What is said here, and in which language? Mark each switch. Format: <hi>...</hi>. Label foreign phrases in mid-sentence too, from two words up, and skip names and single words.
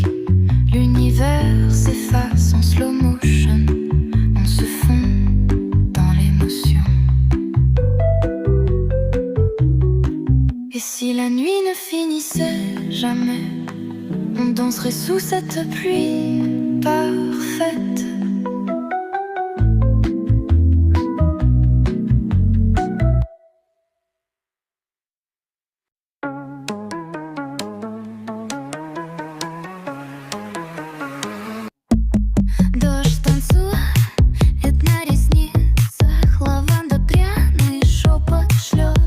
<fr>L'univers s'efface en</fr> <en>slow motion,</en> <fr>on se fond dans l'émotion. Et si la nuit ne finissait jamais, on danserait sous cette pluie parfaite.</fr> <ru>Дождь танцует на ресницах, лаванда пряный шепот шлет.</ru>